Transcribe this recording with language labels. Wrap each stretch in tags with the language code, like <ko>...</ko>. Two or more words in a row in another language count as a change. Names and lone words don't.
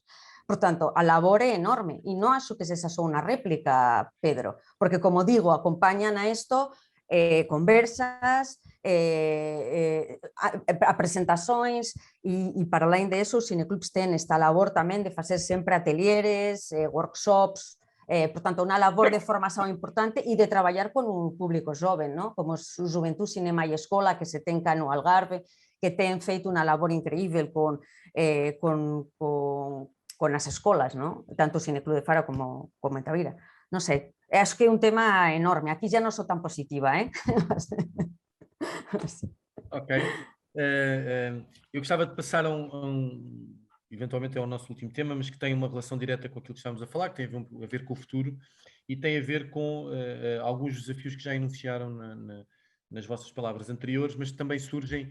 <gl>Por tanto, a labor é enorme e non acho que sexa só unha réplica, Pedro, porque, como digo, acompañan a isto conversas, a</gl> <pt>presentações e para além disso</pt> <gl>os cineclubs ten esta labor tamén de facer sempre atelieres, workshops, portanto, unha labor de formación importante e de traballar con un público joven, ¿no? Como o Juventud Cinema e Escola que se ten cá no Algarve, que ten feito unha labor increíble con as escolas, ¿no? Tanto o Cineclub de Faro como en Tavira. Non sei, acho que é un tema enorme. Aquí já non sou tan positiva, Ok.</gl> <pt>Eu gostava de passar eventualmente é o nosso último tema, mas que tem uma relação direta com aquilo que estamos a falar, que tem a ver com o futuro e tem a ver com alguns desafios que já enunciaram nas vossas palavras anteriores, mas que também surgem</pt>